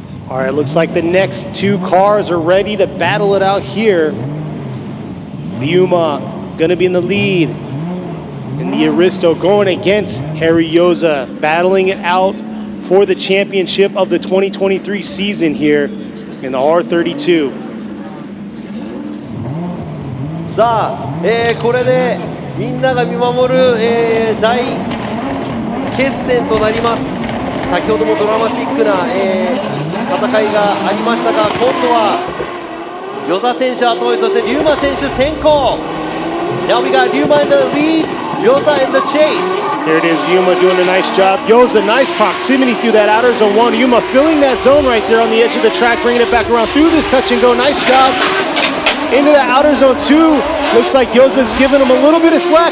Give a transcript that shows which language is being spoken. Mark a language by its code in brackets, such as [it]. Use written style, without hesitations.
[en] All right, looks like the next two cars are ready to battle it out here. Ryuma going to be in the lead. And the Aristo going against Harry Yoza, battling it out for the championship of the 2023 season here in the R32. [ja] さあ、これでみんなが見守る、大決戦となります。先ほどもドラマチックな、戦いがありましたが、今度は与座選手後追い、そしてリューマ選手先行。 [en] Now we got Ryuma in the lead, Yoza in the chase. Here it is, Yuma doing a nice job. Yoza, nice proximity through that outer zone 1. Yuma filling that zone right there on the edge of the track, bringing it back around through this touch and go. Nice job. Into that outer zone 2. Looks like Yoza's giving him a little bit of slack.